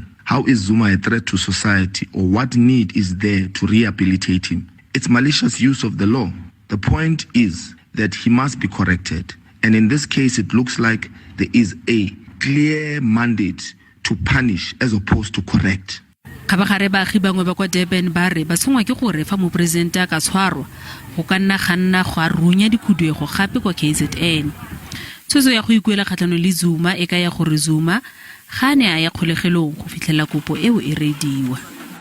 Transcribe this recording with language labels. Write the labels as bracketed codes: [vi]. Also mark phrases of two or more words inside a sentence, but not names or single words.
[en] How is Zuma a threat to society, or what need is there to rehabilitate him? It's malicious use of the law. The point is that he must be corrected. And in this case, it looks like there is a clear mandate to punish as opposed to correct. [tn] Kabagare baagi bangwe ba kwa Durban ba re ba tshongwa ke gore fa moporesidente a ka tshwarwa go ka nna ganna go a runya dikhuduego gape kwa KZN. Tshwetso ya go ikuela kgatlhanong le Zuma e ka ya gore Zuma ga ne a ya kgolegelong go fitlhela kopo eo e rediwa.